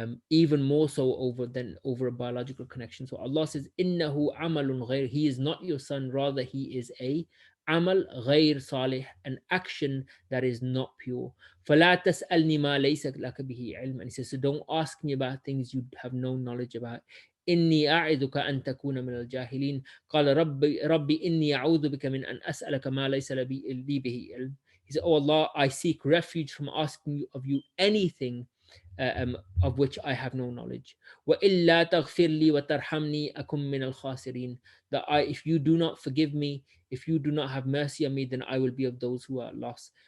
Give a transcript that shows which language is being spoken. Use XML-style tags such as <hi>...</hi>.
<en>Even more so over a biological connection. So Allah says,</en> <ar>"Innahu amalun ghayr."</ar> <en>He is not your son, rather he is a</en> <ar>amal ghayr salih,</ar> <en>an action that is not pure.</en> <ar>فَلَا تَسْأَلْنِي مَا لَيْسَ لَكَ بِهِ عِلْمٌ.</ar> <en>And he says, so don't ask me about things you have no knowledge about.</en> <ar>إني أعظك أن تكون من الجاهلين قال ربي إني أعوذ بك من أن أسألك ما ليس لي به علم.</ar> <en>He said, Oh Allah, I seek refuge from asking of you anything of which I have no knowledge.</en> <ar>وَإِلَّا تَغْفِرْ لِي وَتَرْحَمْنِي أَكُمْ مِنَ الْخَاسِرِينَ.</ar> <en>That if you do not forgive me, if you do not have mercy on me, then I will be of those who are lost.</en>